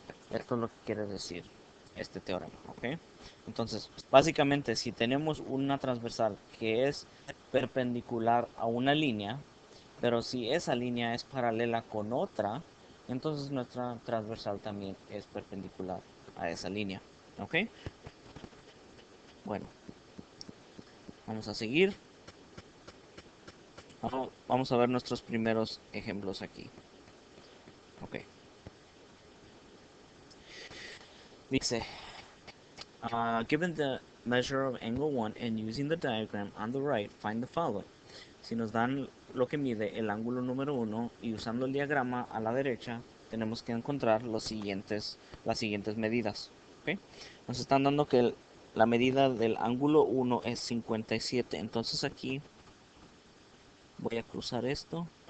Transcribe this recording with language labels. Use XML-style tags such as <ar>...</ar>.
<es>Esto es lo que quiere decir este teorema, ¿ok? Entonces, básicamente, si tenemos una transversal que es perpendicular a una línea, pero si esa línea es paralela con otra, entonces nuestra transversal también es perpendicular a esa línea, ¿ok? Bueno, vamos a seguir. Vamos a ver nuestros primeros ejemplos aquí. Ok. Dice,</es> <en>given the measure of angle 1 and using the diagram on the right, find the following.</en> <es>Si nos dan lo que mide el ángulo número 1 y usando el diagrama a la derecha, tenemos que encontrar las siguientes medidas. ¿Okay? Nos están dando que la medida del ángulo 1 es 57. Entonces aquí voy a cruzar esto.</es>